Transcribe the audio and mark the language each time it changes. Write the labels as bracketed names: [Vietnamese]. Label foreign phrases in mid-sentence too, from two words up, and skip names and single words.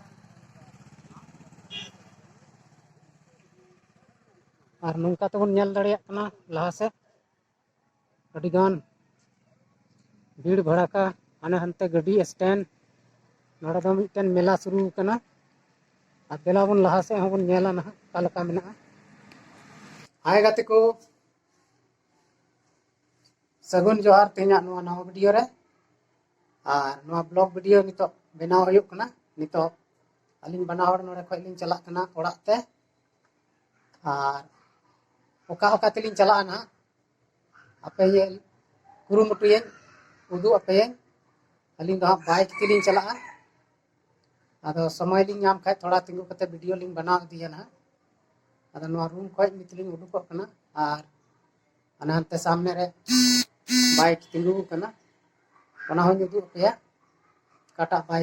[Santali] और नौका तबन नेल दाड़िया कना लहा से अडी गान भीड़ भड़ाका आने हनते गड्डी स्टैंड नोड़ा दो मिटन मेला शुरू कना और बेला बन लहा से हबन नेला ना कालका मेना हाय गाते को सगुन जोहार तेना नवा नवा वीडियो रे और नवा ब्लॉग वीडियो नितो बनाव हुयुक कना नितो अलिन बना हड़ नोड़े खय लिन चला कना ओड़ाक ते और ओका ओका तेलिन चला ना आपे ये कुरुमुटुये उदु आपे अलिन दो बाइक तेलिन चला आदो समय लिन नाम खाय थोड़ा तिंगु कते वीडियो लिन बना दिया ना आदो नवा रूम खय मितलिन उडुक कना और अनंते सामने रे बाइक तिंगु कना ओना हो उदु पे काटा बाइक